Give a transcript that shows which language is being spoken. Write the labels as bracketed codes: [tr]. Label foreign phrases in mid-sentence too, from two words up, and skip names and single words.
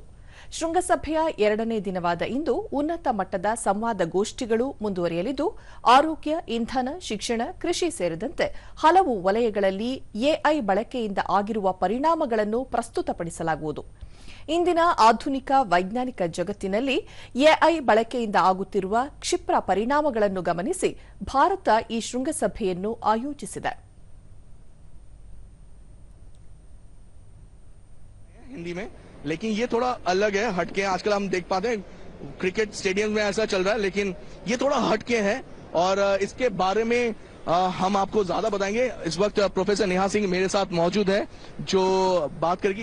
[kn] ಶೃಂಗಸಭೆಯ 2ನೇ ದಿನವಾದ ಇಂದು ಉನ್ನತ ಮಟ್ಟದ ಸಂವಾದಗೋಷ್ಠಿಗಳು ಮುಂದುವರಿಯಲಿದ್ದು ಆರೋಗ್ಯ, ಇಂಧನ, ಶಿಕ್ಷಣ, ಕೃಷಿ ಸೇರಿದಂತೆ ಹಲವು ವಲಯಗಳಲ್ಲಿ ಎಐ ಬಳಕೆಯಿಂದ ಆಗಿರುವ ಪರಿಣಾಮಗಳನ್ನು ಪ್ರಸ್ತುತಪಡಿಸಲಾಗುವುದು. ಇಂದಿನ ಆಧುನಿಕ ವೈಜ್ಞಾನಿಕ ಜಗತ್ತಿನಲ್ಲಿ ಎಐ ಬಳಕೆಯಿಂದ ಆಗುತ್ತಿರುವ ಕ್ಷಿಪ್ರ ಪರಿಣಾಮಗಳನ್ನು ಗಮನಿಸಿ ಭಾರತ ಈ ಶೃಂಗಸಭೆಯನ್ನು ಆಯೋಜಿಸಿದೆ. [hi] हिंदी में, लेकिन ये थोड़ा अलग है, हटके। आजकल हम देख पाते हैं [en] cricket stadium [hi] में ऐसा चल रहा है, लेकिन ये थोड़ा हटके है और इसके बारे में हम आपको ज्यादा बताएंगे। इस वक्त प्रोफेसर नेहा सिंह मेरे साथ मौजूद है जो बात करेगी।